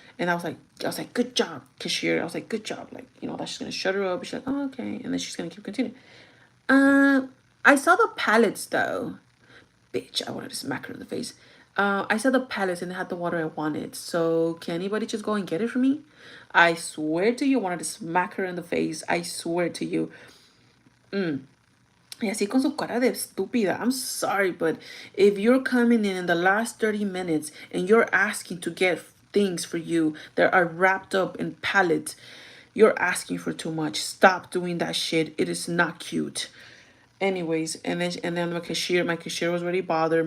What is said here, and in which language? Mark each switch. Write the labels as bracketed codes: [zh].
[en] And I was like, good job, cashier. I was like, good job. Like, you know, that's just gonna shut her up. She's like, oh, okay. And then she's gonna keep continuing. Uh, I saw the pallets though. Bitch, I wanted to smack her in the face. I saw the pallets and they had the water I wanted. So can anybody just go and get it for me? I swear to you, I wanted to smack her in the face. I swear to you. [es] Y así con su cara de estúpida. [en] I'm sorry, but if you're coming in the last 30 minutes and you're asking to get things for you that are wrapped up in pallets, you're asking for too much. Stop doing that shit. It is not cute. Anyways, and then my cashier was already bothered.